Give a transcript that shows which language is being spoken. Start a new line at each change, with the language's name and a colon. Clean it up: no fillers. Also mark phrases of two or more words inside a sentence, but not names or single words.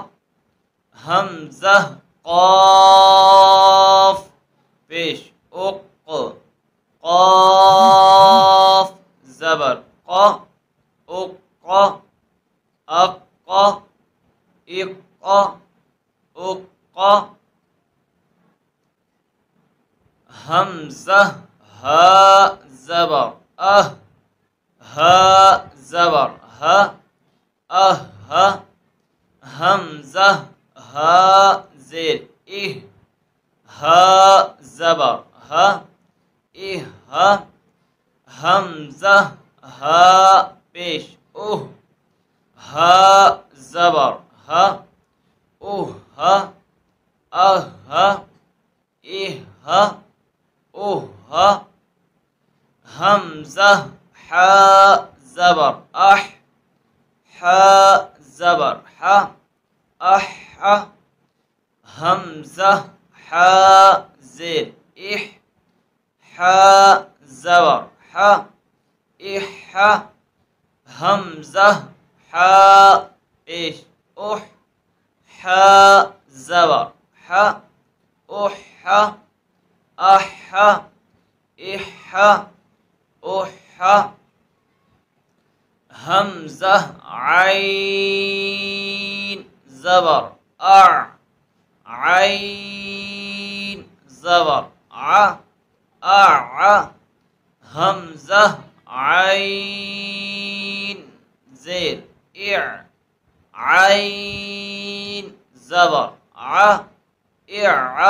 Urdu: حمزہ قاف پیش اق، قاف زبر قا اق اق اق اق. حمزہ ہا زبر اہ، ہا زبر ہا اہ. حمزہ ہا زیر اہ، ہا زبر ہا اہ. حمزہ ہا پیش اوہ، ہا زبر ہا اوہ اہ اہ اوہ. حمزہ حا زبر اح، حا زبر حا اح. حمزہ حا زیر اح، حا زبر حا اح. حمزہ حا پیش اح، حا زبر حا اح اح اح اح. حمزہ عین زبر اع، عین زبر ع اع. حمزہ عین زیر اع، عین زبر ع اع.